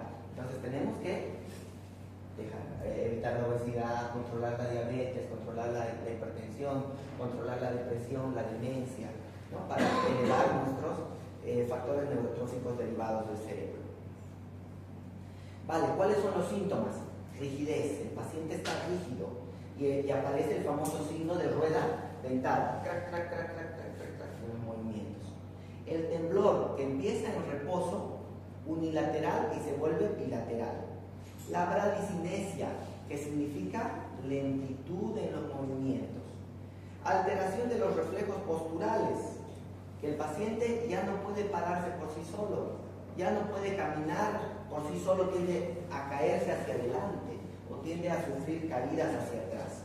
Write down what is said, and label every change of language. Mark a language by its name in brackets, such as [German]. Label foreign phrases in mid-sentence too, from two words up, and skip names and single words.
[Spanish] Entonces tenemos que evitar la obesidad, controlar la diabetes, controlar la hipertensión, controlar la depresión, la demencia, ¿no?, para elevar nuestros factores neurotróficos derivados del cerebro. Vale, ¿cuáles son los síntomas? Rigidez, el paciente está rígido y aparece el famoso signo de rueda dentada, crac, crac, crac, crac, crac, crac, crac, en los movimientos. El temblor que empieza en reposo unilateral y se vuelve bilateral. La bradicinesia, que significa lentitud en los movimientos. Alteración de los reflejos posturales, que el paciente ya no puede pararse por sí solo, ya no puede caminar por sí solo, tiende a caerse hacia adelante o tiende a sufrir caídas hacia atrás.